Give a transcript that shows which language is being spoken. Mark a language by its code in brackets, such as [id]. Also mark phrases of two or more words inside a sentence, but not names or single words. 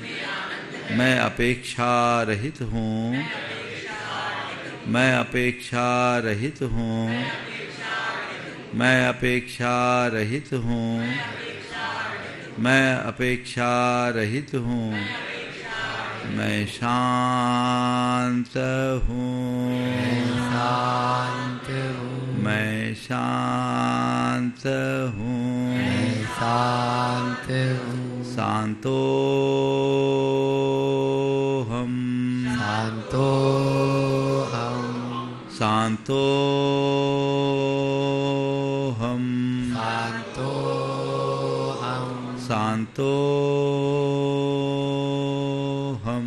[hi] मैं अपेक्षा रहित हूँ, मैं अपेक्षा रहित हूँ, मैं अपेक्षा रहित हूँ, मैं अपेक्षा रहित हूँ। मैं शांत हूँ, शांत हूँ, मैं शांत हूँ, शांत हूँ। [sa] शांतो हम, शांतो हम, शांतो हम, शांतो हम, शांतो हम,